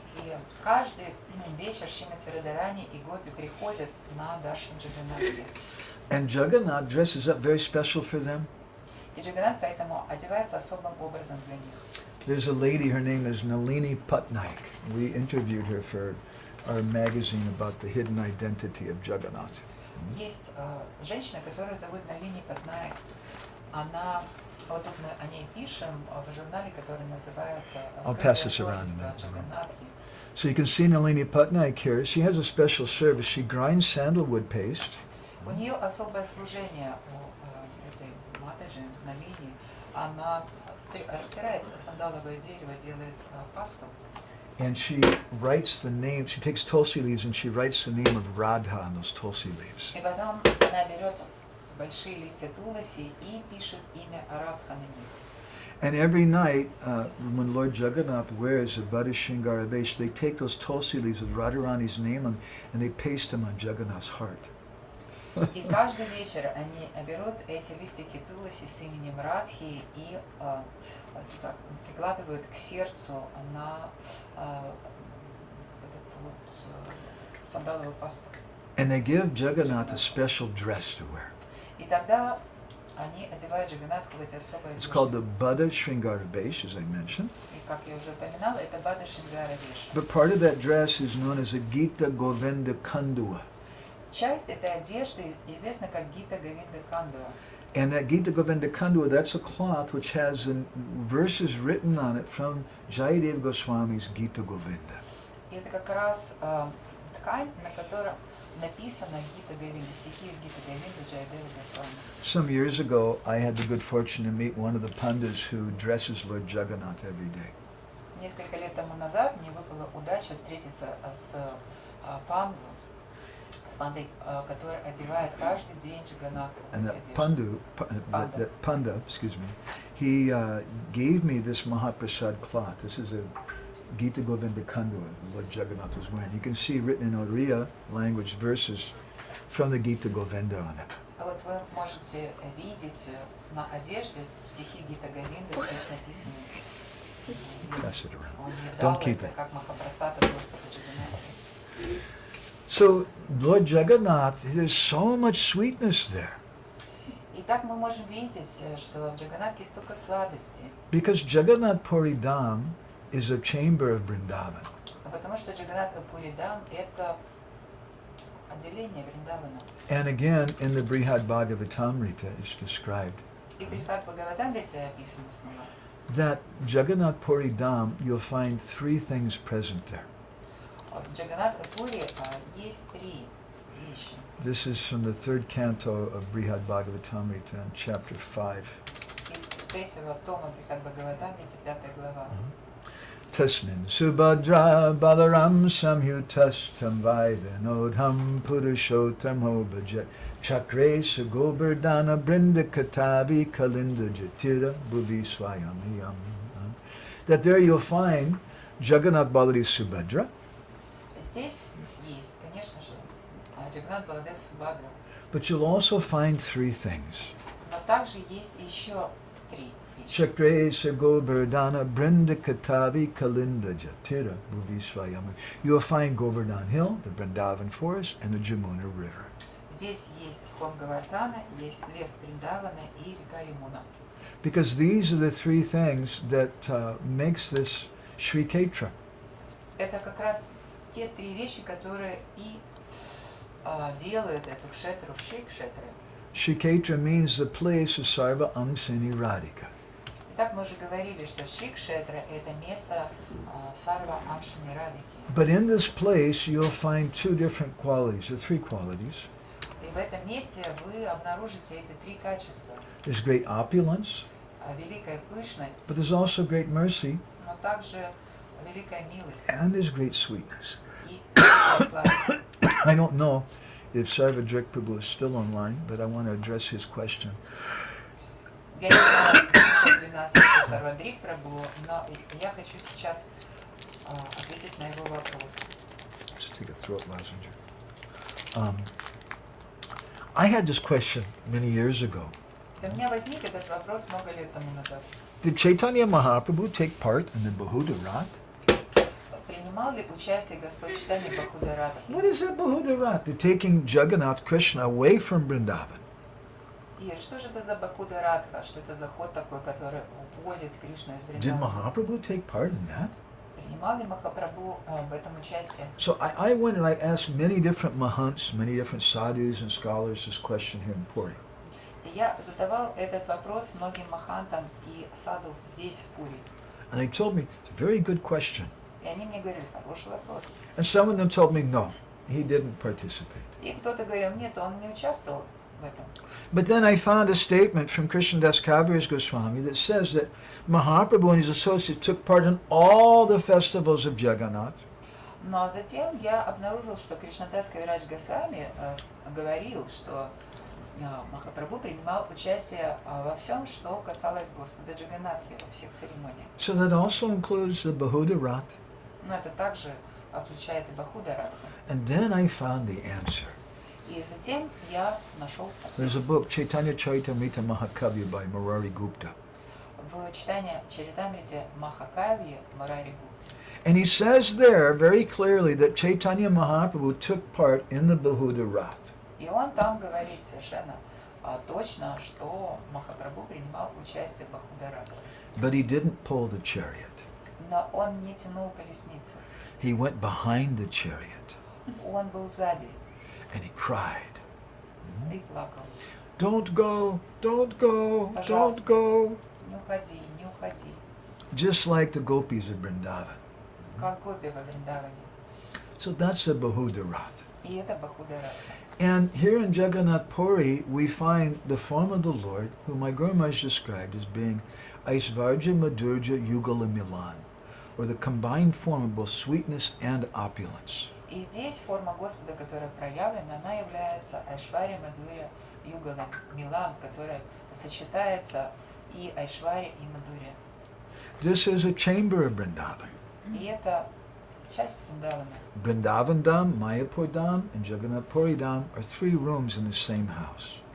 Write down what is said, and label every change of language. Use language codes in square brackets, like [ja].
[ru] И каждый вечер Шримати Радхарани и гопи приходят на Даршан Джаганнатхи. [en] And Jagannath dresses up very special for them. [ru] И Джаганнат поэтому одевается особым образом для них. [en] There's a lady, her name is Nalini Patnaik. We interviewed her for our magazine about the hidden identity of Jagannath. [ru] Есть женщина, которую зовут Налини Патнаек. Она, вот тут мы о ней пишем в журнале, который называется [en] I'll pass this around in a minute. [ru] творчество Джаганнатхи». [en] So you can see Nalini Patnaik here. She has a special service. She grinds sandalwood paste. [ru] У нее особое служение у этой матери Налини. Она растирает сандаловое дерево, делает пасту. [en] And she writes the name, she takes tulsi leaves and she writes the name of Radha on those tulsi leaves. [ru] И потом она берет большие листья туласи и пишет имя Радха на них. [en] And every night, when Lord Jagannath wears a Bada Shringara Vesh, they take those tulsi leaves with Radharani's name on and they paste them on Jagannath's heart. [ru] И каждый вечер они берут эти листики туласи с именем Радхи и так, прикладывают к сердцу на вот эту вот сандаловую пасту. [en] And they give Jagannath a special dress to wear. [ru] И тогда они одевают Джаганнатху в эти особые [en] It's called [ru] одежды. [en] the Bada Shringara Vesh, as I mentioned. [ru] И как я уже упоминала, это Бада Шингара веш. [en] But part of that dress is known as a Gita Govinda Kandua. [ru] Часть этой одежды известна как Гита Говинда Кандуа. [en] And that Gita Govinda Kandua, that's a cloth which has verses written on it from Jayadev Goswami's Gita Govinda. [ru] И это как раз ткань, на которой написано Гита Говинда, стихи из Гита Говинда Джайадева Госвами. [en] Some years ago, I had the good fortune to meet one of the pandas who dresses Lord Jagannath every day. [ru] Несколько лет тому назад мне выпала удача встретиться с пандой, который одевает каждый день Джаганнатху в [en] And [ru] эти [en] that [ru] одежды. [en] that panda, excuse me, he gave me this Mahaprasad cloth. This is a Gita Govinda Kandua Lord Jagannath was wearing. You can see written in Oriya language verses from the Gita Govinda on it. [ru] А вот вы можете видеть на одежде стихи Гита Говинда, здесь написаны. [en] Pass it around. [ru] Он мне дал [en] Don't keep [ru] это [en] it. [ru] как Махапрасад от Господа Джаганнатхи. [en] So Lord Jagannath, there's so much sweetness there. [ru] И так мы можем видеть, что в Джаганнатхе есть столько сладости, [en] Because Jagannath Puri Dham is a chamber of Vrindavan. [ru] потому что Джаганнат Пури Dham это отделение Вриндавана. [en] And again, in the Brihad Bhagavatamrita, it's described [ru] И в Брихат Бхагаватамрите описано снова. [en] that Jagannath Puri Dham, you'll find three things present there. [ru] В Джаганнатха Пури есть три вещи. [en] This is from the third canto of Brihad Bhagavatamrita, in chapter 5. [ru] Из третьего тома Брихат Бхагаватамрите, 5 глава. [sa] Tasmin Subhadra Balaram Samyutas Tam Vaidanodham Purushotam Hobhajet Chakre Sagobardhana Brinda Katavi Kalinda Jatira Bhuvi Swayamiyam. [en] That there you'll find Jagannath Balari Subhadra. [ru] Здесь есть, конечно же, Джаганнат Баладев Субхадра. [en] But you'll also find three things. [ru] Но также есть еще три вещи. [sa] Chakre Sagobardhana Brinda Katavi Kalinda Jatira Bhuvi Swayamiyam. [en] You'll find Govardhan Hill, the Vrindavan forest, and the Jamuna River. [ru] Здесь есть холм Говардхана, есть лес Вриндавана и река Ямуна. [en] Because these are the three things that makes this Sri Kshetra. [ru] Это как раз те три вещи, которые и делают эту кшетру Шри Кшетрой. [en] Sri Kshetra means the place of Sarva Angsini Radhika. [ru] Итак, мы уже говорили, что Шри Кшетра это место Сарва Амшини Радхики. [en] But in this place you'll find two different qualities, the three qualities. [ru] И в этом месте вы обнаружите эти три качества. [en] There's great opulence, [ru] Великая пышность, [en] but there's also great mercy, [ru] но также великая милость [en] and there's great sweetness. [ru] и великая сладость. [en] I don't know if Sarvadrik Prabhu is still online, but I want to address his question. [ru] Я не знаю, слушает ли нас еще Сарвадрик Прабху, но я хочу сейчас ответить на его вопрос. [en] Let's take a throat lozenge. I had this question many years ago. [ru] У меня возник этот вопрос много лет тому назад. [en] Did Chaitanya Mahaprabhu take part in the Bahudha Rath? [ru] Принимал ли участие Господь Чайтанья в Бахуда Радхе? [en] What is that Bahudha Rath? They're taking Jagannath Krishna away from Vrindavan. [ru] И что же это за Бахуда Радха? Что это за ход такой, который увозит Кришну из [en] Did [ru] Вриндавана? [en] Mahaprabhu take part in that? [ru] Принимал ли Махапрабху в этом участие? [en] So I went and I asked many different mahants, many different sadhus and scholars this question here in Puri. [ru] И я задавал этот вопрос многим махантам и саду здесь, в Пури. [en] And they told me, it's a very good question. [ru] И они мне говорили, хороший вопрос. [en] And some of them told me, no, he didn't participate. [ru] И кто-то говорил, нет, он не участвовал в этом. [en] But then I found a statement from Krishnadas Kaviraja Goswami that says that Mahaprabhu and his associates took part in all the festivals of Jagannath. [ru] Но затем я обнаружил, что Кришнадас Кавирадж Госвами говорил, что Махапрабху принимал участие во всем, что касалось Господа Джаганнатхи, во всех церемониях. [en] So that also includes the Bahudha Rath. [ru] Но это также включает и Бахуда Радха. [en] And then I found the answer. [ru] И затем я нашел [en] There's a book, Chaitanya Charitamrita Mahakavya by Murari Gupta. [ru] в читании Чаритамрите Махакавьи Марари Гупта. [en] And he says there very clearly that Chaitanya Mahaprabhu took part in the Bahudha Rath. [ru] И он там говорит совершенно точно, что Махапрабху принимал участие в Бахуда Радха. [en] But he didn't pull the chariot. [ru] Но он не тянул колесницу. [en] He went behind the chariot [ru] Он был сзади [en] and he cried, [ru] и плакал. [en] don't go, don't go, don't [ru] Пожалуйста. [en] go. [ru] Не уходи, не уходи. [en] Just like the gopis of Vrindavan. [ru] Как гопи во Вриндаване. [en] So that's the Bahudha Rath. [ru] И это Бахуда Радха. [en] And here in Jagannath Puri, we find the form of the Lord, whom my Guru Maharaj described as being Aishvarja Madhurja Yugala Milan, or the combined form of both sweetness and opulence. [ru] И здесь форма Господа, которая проявлена, она является Айшвария Мадхуря Югала Милан, которая сочетается и Айшвария, и Мадхуря. [en] This is a chamber of Vrindavan. [ru] И это часть Вриндавана. [en] Vrindavan Dham, Mayapur Dham, and Jagannath Puri Dham are three rooms in the same house.